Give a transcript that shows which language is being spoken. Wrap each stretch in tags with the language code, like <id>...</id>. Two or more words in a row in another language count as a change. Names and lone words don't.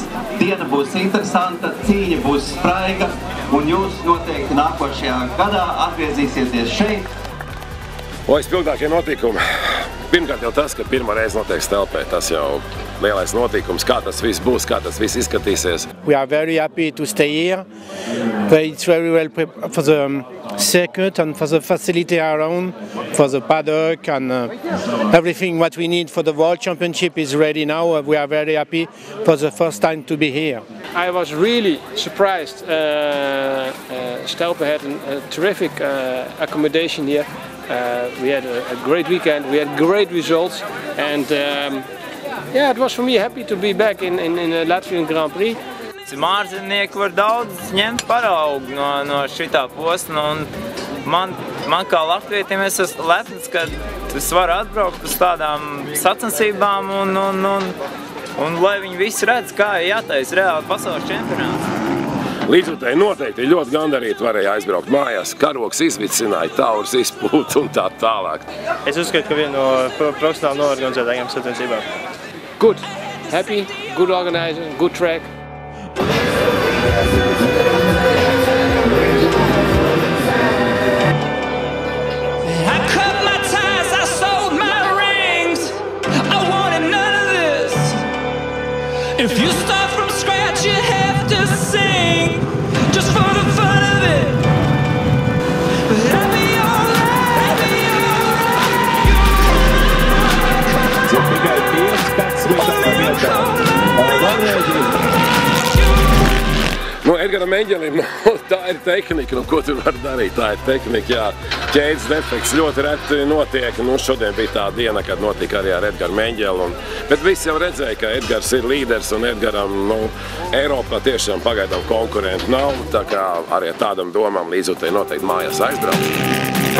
<lv>Diena būs interesanta, cīņa būs spraiga, un jūs noteikti nākošajā gadā atgriezīsieties šeit. Spilgtākie notikumi. Pirmkārt jau tas, ka pirmā reize notiek Stelpē, tas jau lielais notikums, kā tas viss būs, kā tas viss izskatīsies.</lv> <en>We are very happy to stay here. It's very well prepared for the circuit and for the facility around, for the paddock and everything what we need for the World Championship is ready now. We are very happy for the first time to be here. I was really surprised. Stelpe had a terrific accommodation here. We had a great weekend, we had great results, and yeah, it was for me happy to be back in the Latvian Grand Prix.</en> <lv>Mārzemnieki var daudz ņemt paraugu no šitā posma, un man kā latvietim es esmu lepns, ka es varu atbraukt uz tādām sacensībām un lai viņi visi redz, kā ir jātaisa reāli pasaules čempionāts. Līdzutēji noteikti ļoti gandarīti varēja aizbraukt mājās, karoks izvicināja, taurs izpūt un tā tālāk. Es uzskatu, ka viena no profesionāli noorganizētākajām sacensībām.</lv> <en>Good, happy, good organizer, good track. If you start from scratch, you have to sing just for the fun of it. But I'll be alright,</en> <lv>Edgaram Meņģelim, tā ir tehnika, ko tu vari darīt, tā ir tehnika, jā. Ķēdes defekts ļoti reti notiek, šodien bija tā diena, kad notika arī ar Edgaru Meņģeli, bet visi jau redzēja, ka Edgars ir līderis un Edgaram, Eiropā tiešām pagaidām konkurenti nav, tā kā arī tādam domām līdzutēji noteikti mājās aizbraukt.</lv>